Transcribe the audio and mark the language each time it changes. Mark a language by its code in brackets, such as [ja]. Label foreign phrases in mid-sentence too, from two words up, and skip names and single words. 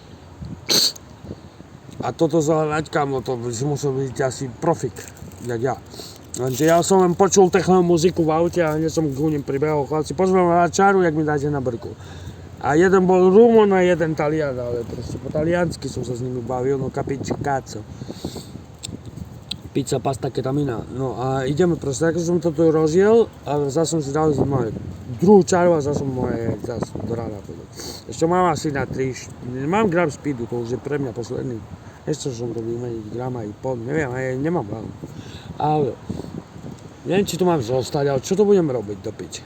[sk] A toto zohľadať, kamo, to by si musel byť asi profik, jak ja. Lenže ja som len počul techno muziku v aute a hneď som k ním pribehol. Chlapci, pozvem na čaru, jak mi dáte na brku. A jeden bol Rumon a jeden Talian, ale proste po taliansky som sa s nimi bavil, [it] no capici cazzo. [sk] Pizza, pasta, ketamina. No a ideme proste, tak som to tu rozjel a zase som si dal moje druhú čaru a zase som moje zase do rána. Ešte mám asi na 3, mám gram speedu, to už je pre mňa posledný. Ešte som to vymeniť grama i pol, neviem, aj nemám veľa. Ale neviem, či tu mám zostať, ale čo to budem robiť do piči?